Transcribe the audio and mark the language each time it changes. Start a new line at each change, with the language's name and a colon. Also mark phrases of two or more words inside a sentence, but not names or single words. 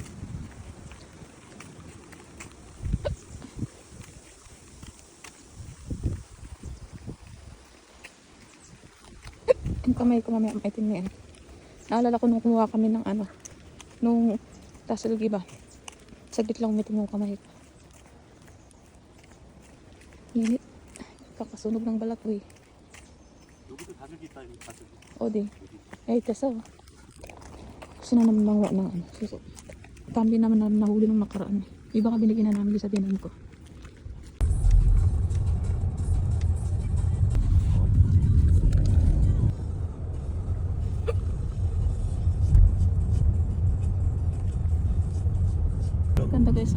Filipino: Yung kamay ko mamaya maitim na yan. Naalala ko nung kumuha kami ng ano, nung tasilgi ba? Saglit lang umitim yung kamay ko. Init. Kakasunog ng balat ko eh.
Korean: 여기도 다슬기 있다 이거 다슬기.
Filipino: Odi. Eh, kaso. Gusto na naman manguha ng ano. Suso. Kambi naman namin nahuli nung nakaraan. Iba ka binigyan na namin sa tinan ko. Ganda guys.